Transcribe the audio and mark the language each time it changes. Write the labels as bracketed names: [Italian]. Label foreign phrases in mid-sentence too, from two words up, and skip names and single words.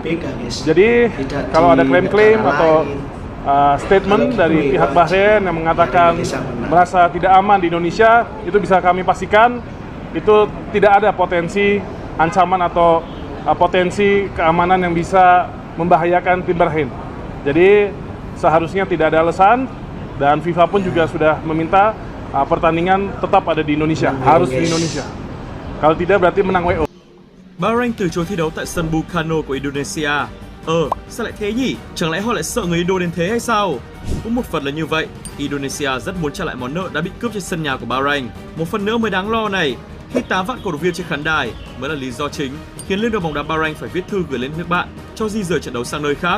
[Indonesian] Jadi kalau ada klaim-klaim atau statement dari pihak Bahrain yang mengatakan merasa tidak aman di Indonesia, itu bisa kami pastikan itu tidak ada potensi ancaman atau potensi keamanan yang bisa membahayakan tim Bahrain. Jadi seharusnya tidak ada alasan. Dan FIFA pun juga sudah meminta pertandingan tetap ada di Indonesia, harus di Indonesia. Kalau tidak berarti menang WO. [Vietnamese] Bahrain từ chối thi đấu tại sân Bukano của Indonesia. Sao lại thế nhỉ? Chẳng lẽ họ lại sợ người Indo đến thế hay sao? Cũng một phần là như vậy, Indonesia rất muốn trả lại món nợ đã bị cướp trên sân nhà của Bahrain. Một phần nữa mới đáng lo này, khi 8 vạn cổ động viên trên khán đài mới là lý do chính khiến Liên đoàn bóng đá Bahrain phải viết thư gửi lên nước bạn cho di rời trận đấu sang nơi khác.